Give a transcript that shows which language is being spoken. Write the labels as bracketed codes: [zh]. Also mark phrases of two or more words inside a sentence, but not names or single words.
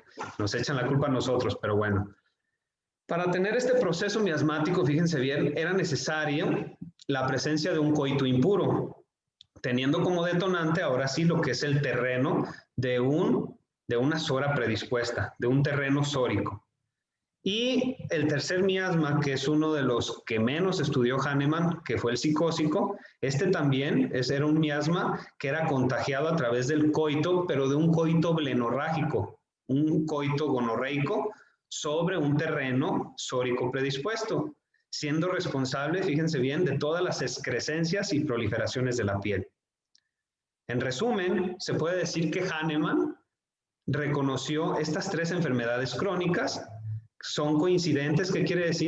[es] Nos echan la culpa a nosotros, pero bueno. Para tener este proceso miasmático, fíjense bien, era necesaria la presencia de un coito impuro, teniendo como detonante ahora sí lo que es el terreno de una SORA predispuesta, de un terreno sórico. Y el tercer miasma, que es uno de los que menos estudió Hahnemann, que fue el psicósico, este también era un miasma que era contagiado a través del coito, pero de un coito blenorrágico, un coito gonorreico sobre un terreno sórico predispuesto, siendo responsable, fíjense bien, de todas las excrescencias y proliferaciones de la piel. En resumen, se puede decir que Hahnemann reconoció estas tres enfermedades crónicas, son coincidentes, ¿qué quiere decir?